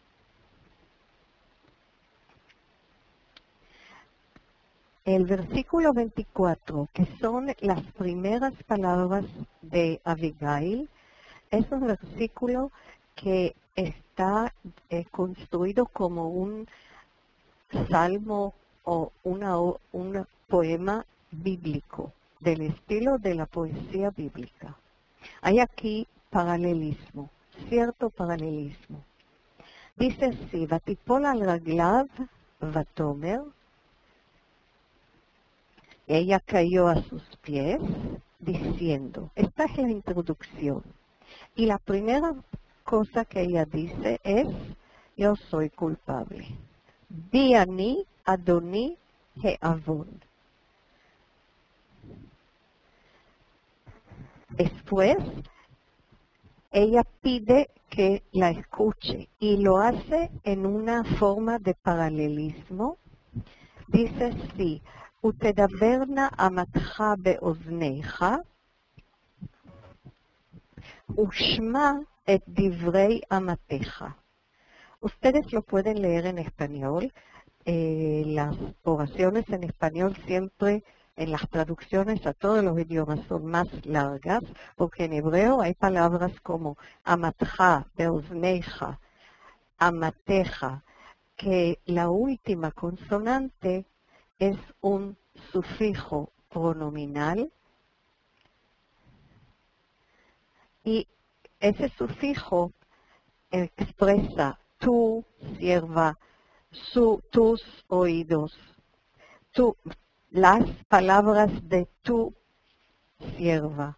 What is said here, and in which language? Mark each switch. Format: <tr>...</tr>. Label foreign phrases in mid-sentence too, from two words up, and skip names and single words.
<es>El versículo 24, que son las primeras palabras de Abigail, es un versículo que está construido como un salmo o un poema bíblico, del estilo de la poesía bíblica. Hay aquí paralelismo, cierto paralelismo. Dice así,</es> <he>ותיפול על רגליו ותאמר,</he> <es>ella cayó a sus pies diciendo, esta es la introducción. Y la primera cosa que ella dice es, yo soy culpable.</es> <he>בי אני אדני העון.</he> <es>Después, ella pide que la escuche y lo hace en una forma de paralelismo. Dice así,</es> <he>ותדברנה אמתך באוזניך, ושמע את דברי אמתך.</he> <es>Ustedes lo pueden leer en español. Las oraciones en español siempre, en las traducciones a todos los idiomas, son más largas, porque en hebreo hay palabras como</es> <he>אמתך, באזניך, אמתך,</he> <es>que la última consonante es un sufijo pronominal y ese sufijo expresa tu, sierva, tus oídos, las palabras de tu sierva.</es>